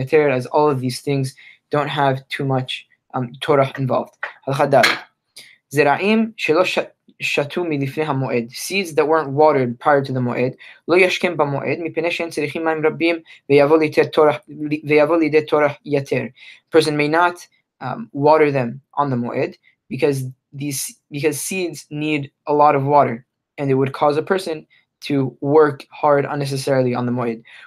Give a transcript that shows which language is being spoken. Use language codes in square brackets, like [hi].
[en] As all of these things don't have too much torach involved. [he] זרעים שלא שתו מלפני המועד, [en] seeds that weren't watered prior to the [he] מועד, לא ישכם במועד, מפני שהם צריכים מים רבים ויבוא לידי טורח יתר. [en] Person may not water them on the מועד because seeds need a lot of water and it would cause a person to work hard unnecessarily on the moed.